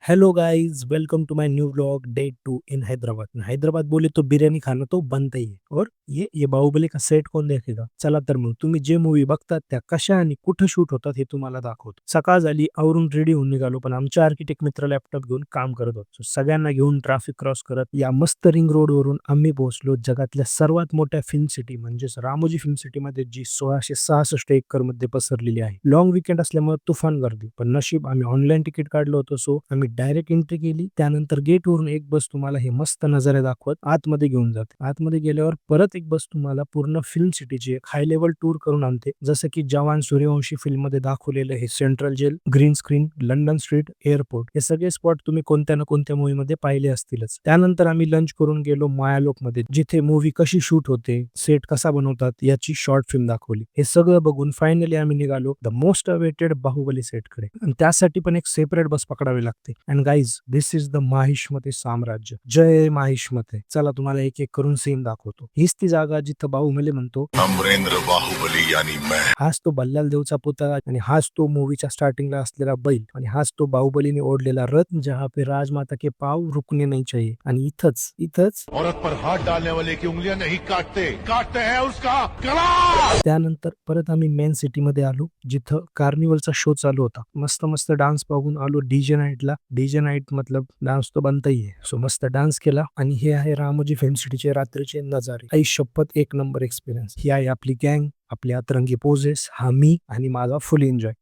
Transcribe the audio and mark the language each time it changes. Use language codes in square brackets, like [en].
[en] Hello guys, welcome to my new vlog day 2 in Hyderabad. [hi] हैदराबाद बोले तो बिर्याणी खाना तो बनता ही है। और ये बाहुबली का सेट कोण देखेगा? [mr] चला तर मग तुम्ही जे मूवी बघतात त्या कशा आणि कुठं शूट होतात हे तुम्हाला दाखवतो। सकाळ झाली, आवरून रेडी होऊन निघालो, पण आमच्या आर्किटेक्ट मित्र लॅपटॉप घेऊन काम करत होतो। सगळ्यांना घेऊन ट्रॅफिक क्रॉस करत या मस्त रिंग रोड वरून आम्ही पोहोचलो जगातल्या सर्वात मोठ्या फिल्म सिटी म्हणजेच रामोजी फिल्म सिटी मध्ये, जी 1666 एकर मध्ये पसरलेली आहे। लॉंग वीकेंड असल्यामुळे तुफान गर्दी, पण नशीब आम्ही ऑनलाईन तिकीट काढलं होतं, सो आम्ही डायरेक्ट एंट्री केली। त्यानंतर गेट वरून एक बस तुम्हाला हे मस्त नजारे दाखवत आतमध्ये घेऊन जाते। आतमध्ये गेल्यावर परत एक बस तुम्हाला पूर्ण फिल्म सिटीची एक हाय लेवल टूर करून आणते, जसं की जवान सूर्यवंशी फिल्म मध्ये दाखवलेलं हे central gel, green screen, London street, airport, हे सगळे स्पॉट तुम्ही कोणत्या ना कोणत्या मूवी मध्ये पाहिले असतीलच। त्यानंतर आम्ही लंच करून गेलो मायालोक मध्ये, जिथे मूवी कशी शूट होते, सेट कसा बनवतात याची शॉर्ट फिल्म दाखवली। हे सगळं बघून फायनली आम्ही निघालो the most awaited Baahubali set कडे, आणि त्यासाठी पण एक सेपरेट बस पकडावी लागते। [en] And guys, this is the Mahishmati साम्राज्य। जय माहिष्मते। [mr] चला तुम्हाला एक एक करून सीन दाखवतो। हीच ती जागा जिथं बाहुबली म्हणतो, [hi] अमरेंद्र बाहुबली यानी मैं। [mr] हाच तो बल्लाल देवचा पुतळा, आणि हाच तो मूवीच्या स्टार्टिंगला असलेला बैल, आणि हाच तो बाहुबलीने ओढलेला रथ, [hi] जहाँ पे राजमाता के पाव रुकने नहीं चाहिए। [mr] आणि इथंच इथंच [hi] औरत पर हाथ डालने वाले की उंगलियां नहीं काटते, काटते हैं उसका गला। [mr] त्यानंतर परत आम्ही मेन सिटी मध्ये आलो, जिथं कार्निवलचा शो चालू होता। मस्त मस्त डान्स पाहून आलो डीजे नाईटला। डीजे नाईट मतलब डान्स तो बनताही आहे, सो मस्त डान्स केला। आणि हे आहे रामोजी फिल्म सिटीचे रात्रीचे नजारे। आई शपथ, एक नंबर एक्सपिरियन्स। ही आहे आपली गँग, आपले अतरंगी पोजेस, हा मी आणि माझा फुल एन्जॉय।